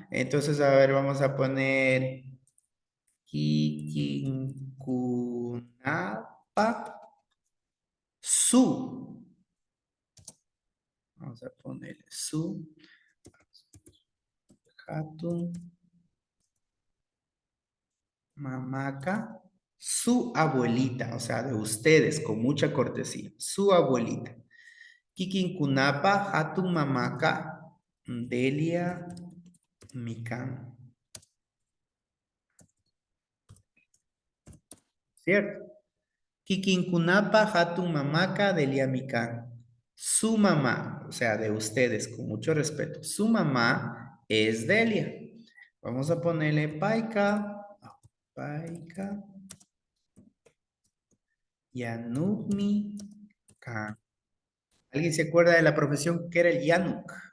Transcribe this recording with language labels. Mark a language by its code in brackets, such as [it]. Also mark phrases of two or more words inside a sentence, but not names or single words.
[es] Entonces, a ver, vamos a poner Kikinkunapa su. Vamos a ponerle su. Hatun. [qu] Mamaca. [es] Su abuelita, o sea, de ustedes, con mucha cortesía. Su abuelita. [qu] Kikinkunapa, Hatun Mamaka, Delia Mikan. [es] ¿Cierto? [qu] Kikinkunapa, Hatun Mamaka, Delia Mikan. [es] Su mamá, o sea, de ustedes, con mucho respeto, su mamá es Delia. Vamos a ponerle [qu] Paika, Yanukmi Kan. [es] ¿Alguien se acuerda de la profesión que era el Yanuk?